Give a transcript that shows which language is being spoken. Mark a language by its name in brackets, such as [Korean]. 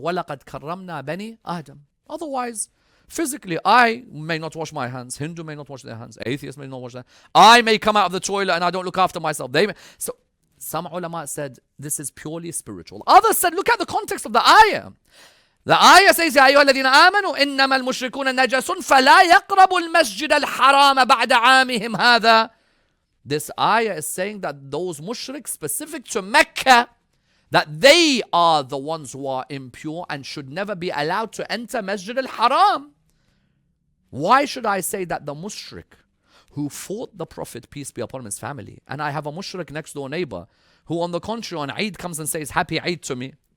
[Arabic] وَلَقَدْ كَرَّمْنَا بَنِي آدَمَ. [English] Otherwise, physically, I may not wash my hands. Hindu may not wash their hands. Atheist may not wash their hands. I may come out of the toilet and I don't look after myself. So some ulama said this is purely spiritual. Others said, look at the context of the ayah. The ayah says, [Arabic] يَا أَيُّهَا الَّذِينَ آمَنُوا إِنَّمَا الْمُشْرِكُونَ نَجَسٌ فَلَا يَقْرَبُوا الْمَسْجِدَ الْحَرَامَ بَعْدَ عَامِهِمْ هَذَا. [English] This ayah is saying that those mushriks specific to Mecca, that they are the ones who are impure and should never be allowed to enter Masjid al-Haram. Why should I say that the mushrik who fought the Prophet, peace be upon him, his family, and I have a mushrik next door neighbor who on the contrary on Eid comes and says happy Eid to me.